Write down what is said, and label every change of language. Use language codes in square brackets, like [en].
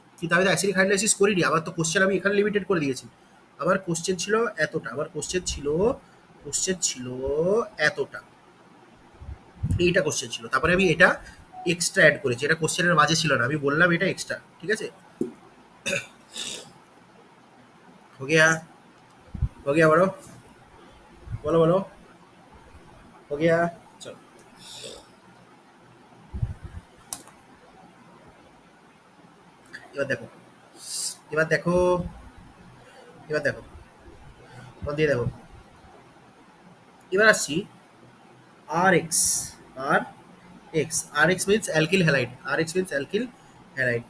[bn] কিন্তু আমি তো অ্যাসিডিক হাইড্রোলাইসিস করিনি, আমার তো কোশ্চেন আমি এখানে লিমিটেড করে দিয়েছি। আমার কোশ্চেন ছিল এতটা, আমার কোশ্চেন ছিল, কোশ্চেন ছিল এতটা, এইটা কোশ্চেন ছিল, তারপরে আমি এটা এক্সট্রা অ্যাড করেছি, এটা কোশ্চেনের মাঝে ছিল না, আমি বললাম এটা এক্সট্রা। ঠিক আছে? [hi] हो गया? हो गया [bn] বলো, বলো বলো, [hi] हो गया? [bn] চলো, এবার দেখো, এবার দেখো, এবার দেখো, মন দিয়ে দেখো, এবার আসছি আর এক্স, আর এক্স, আর এক্স মিনস অ্যালকিল হ্যালাইড, আর এক্স মিনস অ্যালকিল হ্যালাইড।